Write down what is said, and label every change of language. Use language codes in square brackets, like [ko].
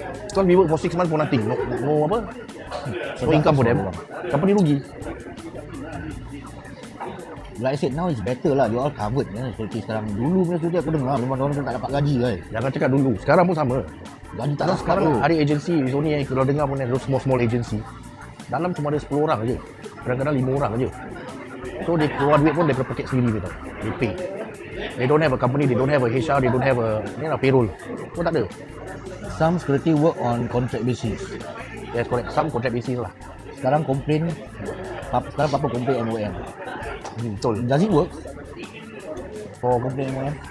[en] Because we work for 6 months for nothing. No [ms] apa? [en] No income for them. Company [ms] rugi. [en] Like I said, now it's better lah. You all covered ya. [ms] Seperti sekarang. Dulu punya studi aku dengar memang orang tak dapat gaji kan. Jangan cakap dulu. Sekarang pun sama. Gaji tak dapat Sekarang tu. ada agency. [en] It's only [ms] kalau dengar pun ada [en] small agency. [ms] Dalam cuma ada 10 orang aje. Kadang-kadang 5 orang aje. So dia keluar duit pun daripada poket sendiri tau. [en] They pay. They don't have a company, they don't have a HR, they don't have a payroll. [ms] Pun tak ada. [en] Some security work on contract basis. Yes, correct. Some contract basis lah. [ms] Sekarang apa complain MOM? Betul. [en] Does it work? For complain MOM?